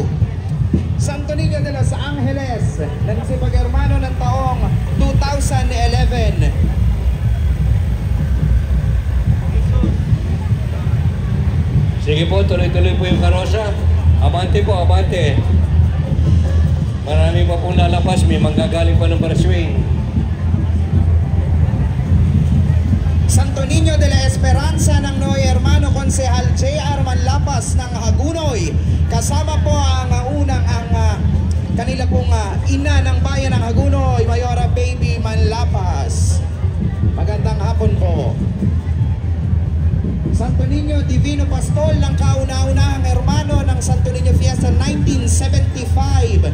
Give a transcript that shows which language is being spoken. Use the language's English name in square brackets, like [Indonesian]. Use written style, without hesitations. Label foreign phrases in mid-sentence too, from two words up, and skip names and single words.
[Filipino] Santo Niño de Los Angeles, nagsipag-hermano ng taong 2011. Sige po, tuloy-tuloy po yung karosa. Abante po, abante. Marami pa pong lalabas, may manggagaling pa ng Barswing. Santo Niño de la Esperanza ng Noy Hermano Konsehal J.R. Manlapas ng Hagunoy. Kasama po ang kanila pong ina ng bayan ng Hagunoy, Mayora Baby Manlapas. Magandang hapon po. Santo Niño Divino Pastol ng kauna-unahang hermano ng Santo Niño Fiesta 1975.